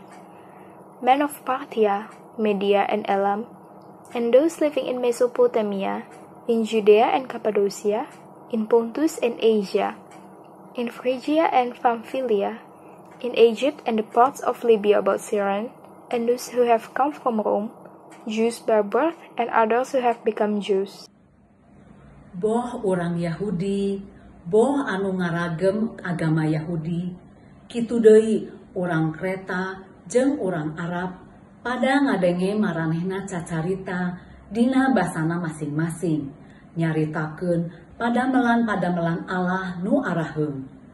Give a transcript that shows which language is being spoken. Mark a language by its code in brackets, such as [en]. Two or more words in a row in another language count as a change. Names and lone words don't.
[en] Men of Parthia, Media, and Elam, and those living in Mesopotamia, in Judea and Cappadocia, in Pontus and Asia, in Phrygia and Pamphylia, in Egypt and the parts of Libya about Syrian, and those who have come from Rome, Jews by birth and others who have become Jews." [su] Boh orang Yahudi, boh anu ngaragem agama Yahudi, kitu deui orang Kreta jeung orang Arab pada ngadenge maranehna cacarita dina basana masing-masing, nyaritakeun padamelan Allah nu araheum.